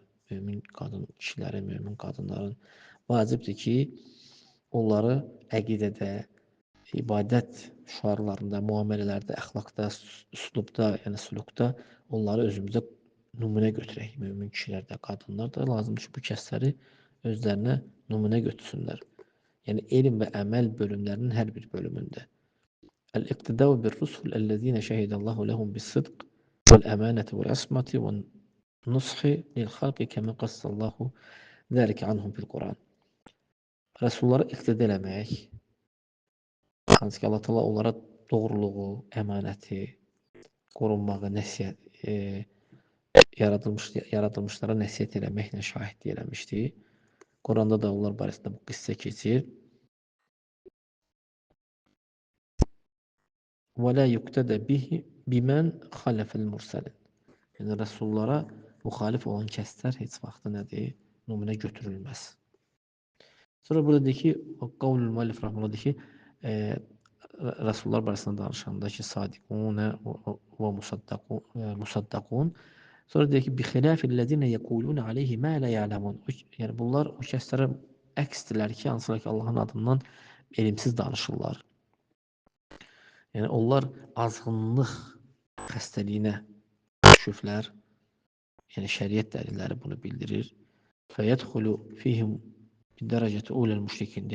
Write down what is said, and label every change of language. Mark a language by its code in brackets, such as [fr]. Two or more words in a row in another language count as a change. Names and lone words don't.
[az] Mömin qadın kişilərin, mömin qadınların vacibdir ki, onları əqidədə, ibadət şüarlarında, müamilələrdə, əxlaqda, üslubda, yəni sülukda onları özümüzə nümunə götürək. Mömin kişilər də, qadınlar da lazımdır ki, bu kəsləri özlərinə nümunə götürsünlər. Yəni elm və əməl bölümlərinin hər bir bölümündə. [ar] الاقتداء بالرسل الذين شهد الله لهم بالصدق والأمانة والعصمة والنصح للخلق كما قص الله ذلك عنهم في القرآن. [az] Rəsullara iqtida eləmək, hansı ki Allah Teala onlara doğruluğu, əmanəti, qorunmağı, yaradılmışlara nəsihət eləməklə şahidlik eləmişdi. Quranda da onlar barəsində bu qissə keçir. [ar] وَلَا يُقْتَدَ بِهِ بِمَنْ خَلَفَ الْمُرْسَلِينَ. [az] Yəni rəsullara müxalif olan kəslər heç vaxt nədir? Nümunə götürülməz. Sonra burada deyir ki, [ar] قول المؤلف رحمه الله [az] deyir ki, rəsullar barəsində danışanda ki, [ar] صادقون ومصدقون. [az] Sonra deyir ki, [ar] بخلاف الذين يقولون عليه ما لا يعلمون. [az] Yəni bunlar o kəslərə əksdirlər ki, hansılar ki Allahın adından elmsiz danışırlar. Yəni onlar azğınlıq xəstəliyinə düşüblər. Yəni şəriət dəlilləri bunu bildirir. [ar] فيدخل فيهم بدرجة أولى المشركين.